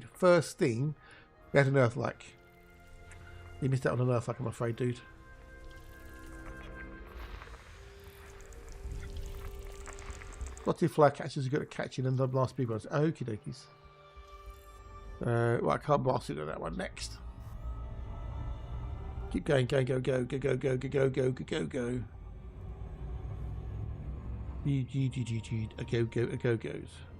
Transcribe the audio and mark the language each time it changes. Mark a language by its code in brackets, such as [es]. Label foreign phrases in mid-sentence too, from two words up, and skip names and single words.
[en] First thing, we had an Earthlike. You missed out on an Earthlike, I'm afraid, dude. What if fly catchers are good at catching and the last big ones? Okie dokies. Well, I can't blast into that one next. Keep going, go, go, go, go, go, go, go, go, go, go, go. A go goes.